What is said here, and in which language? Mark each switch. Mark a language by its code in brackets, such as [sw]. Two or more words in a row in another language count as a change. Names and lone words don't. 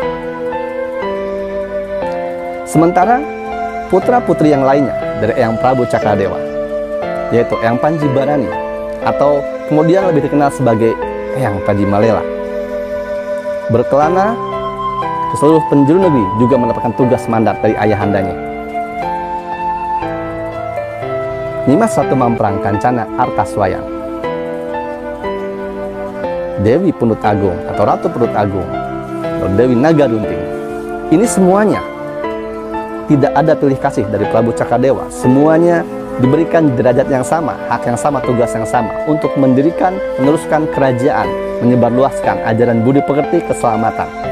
[id] Sementara putra-putri yang lainnya dari Eyang Prabu Cakradewa, yaitu Eyang Panji Barani atau kemudian lebih dikenal sebagai Eyang Taji Malela, berkelana ke seluruh penjuru negeri, juga mendapatkan tugas mandat dari ayahandanya. Nyimas Ratu Mamprang Kancana Artaswayang, Dewi Pundut Agung atau Ratu Pundut Agung, atau Dewi Nagarunting. Ini semuanya tidak ada pilih kasih dari Prabu Cakradewa. Semuanya diberikan derajat yang sama, hak yang sama, tugas yang sama untuk mendirikan, meneruskan kerajaan, menyebarluaskan ajaran budi pekerti keselamatan.